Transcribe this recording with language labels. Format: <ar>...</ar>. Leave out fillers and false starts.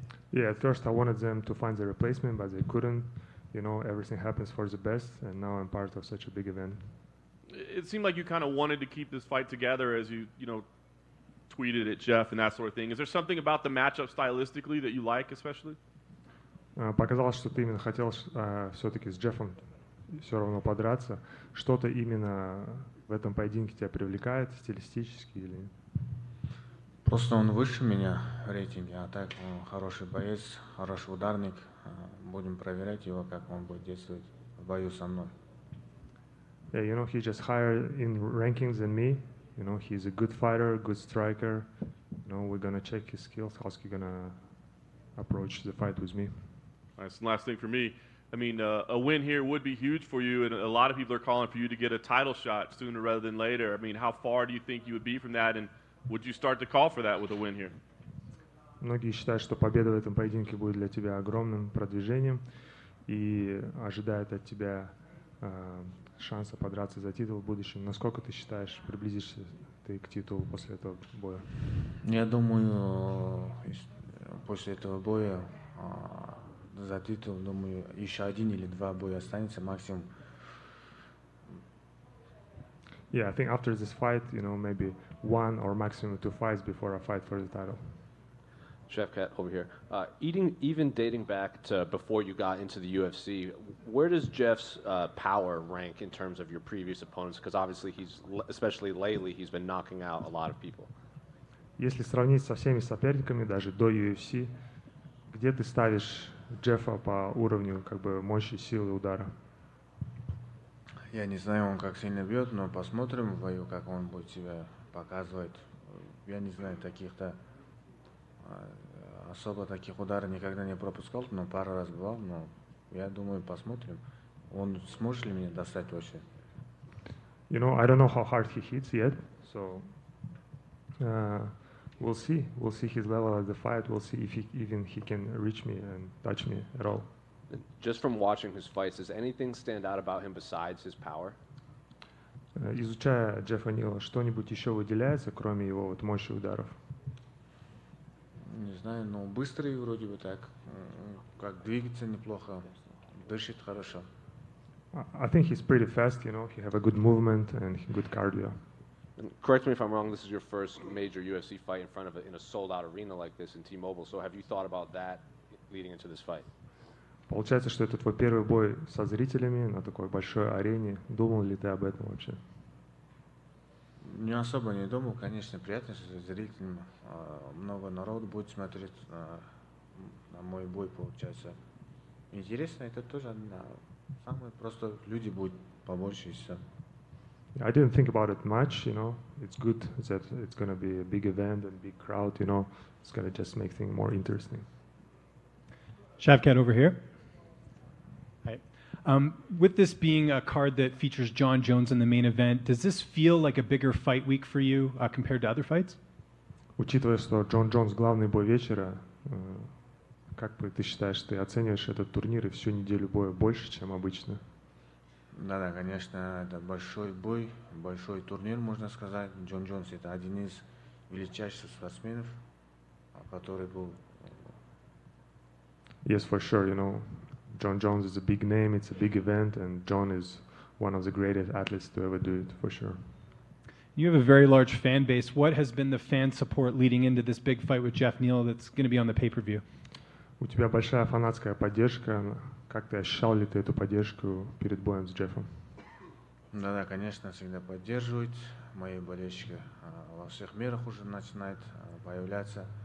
<en>Yeah, at first I wanted them to find the replacement, but they couldn't. You know, everything happens for the best, and now I'm part of such a big event. It seemed like you kind of wanted to keep this fight together, as you tweeted at Jeff and that sort of thing. Is there something about the matchup stylistically that you like, especially?</en> <ru>Показалось, что ты именно хотел все-таки с Джеффом все равно подраться. Что-то именно в этом поединке тебя привлекает, стилистически или нет? Просто он выше меня в рейтинге, а так он хороший боец, хороший ударник. Будем проверять его, как он будет действовать в бою со мной.</ru> <en>Yeah, you know, he's just higher in rankings than me. You know, he's a good fighter, good striker. You know, we're gonna check his skills. How's he gonna approach the fight with me? That's the last thing for me. I mean, a win here would be huge for you, and a lot of people are calling for you to get a title shot sooner rather than later. I mean, how far do you think you would be from that, and would you start to call for that with a win here?</en> <ru>Многие считают, что победа в этом поединке будет для тебя огромным продвижением и ожидают от тебя шанса подраться за титул в будущем. Насколько ты считаешь, приблизишься ты к титулу после этого боя? Я думаю, после этого боя за титул, думаю, еще один или два боя останется максимум.</ru> <en>Yeah, I think after this fight, you know, maybe one or maximum two fights before I fight for the title. Shavkat over here. Even dating back to before you got into the UFC, where does Jeff's power rank in terms of your previous opponents? Because obviously especially lately, he's been knocking out a lot of people.</en> <ru>Если сравнить со всеми соперниками, даже до UFC, где ты ставишь Джеффа по уровню как бы мощи, силы удара? Я не знаю, он как сильно бьет, но посмотрим в бою, как он будет себя показывать. Я не знаю, особо таких ударов никогда не пропускал, но пару раз бывал, но я думаю, посмотрим. Он сможет ли меня достать вообще?</ru> <en>You know, I don't know how hard he hits yet, so we'll see. We'll see his level at the fight. We'll see if he can reach me and touch me at all. Just from watching his fights, does anything stand out about him besides his power?</en> <ru>Изучая Джеффа Нила, что-нибудь еще выделяется, кроме его вот мощи ударов? Не знаю, но быстрый вроде бы так, как двигается неплохо, дышит хорошо.</ru> <en>I think he's pretty fast, you know, he have a good movement and good cardio. And correct me if I'm wrong, this is your first major UFC fight in a sold-out arena like this in T-Mobile, so have you thought about that leading into this fight?</en> <ru>Получается, что это твой первый бой со зрителями на такой большой арене. Думал ли ты об этом вообще? Не особо не думал, конечно, приятно, что зрителям много народу будет смотреть на мой бой, получается. Интересно, это тоже самое просто, люди будут побольше и все.</ru> <en>I didn't think about it much, you know. It's good that it's going to be a big event and big crowd, you know. It's going to just make things more interesting. Shavkat over here. Hi. With this being a card that features John Jones in the main event, does this feel like a bigger fight week for you compared to other fights?</en> <ru>Учитывая, что Джон Джонс главный бой вечера, как бы ты считаешь, ты оцениваешь этот турнир и всю неделю боя больше, чем обычно? Да, конечно, это большой бой, большой турнир, можно сказать. Джон Джонс это один из величайших спортсменов, который был.</ru> <en>Yes, for sure, you know. John Jones is a big name, it's a big event, and John is one of the greatest athletes to ever do it, for sure. You have a very large fan base. What has been the fan support leading into this big fight with Jeff Neal that's going to be on the pay-per-view?</en> <ru>У тебя большая фанатская поддержка. Как ты ощущал ли ты эту поддержку перед боем с Джеффом? Да, конечно, всегда поддерживают. Мои болельщики во всех мирах уже начинают появляться.</ru>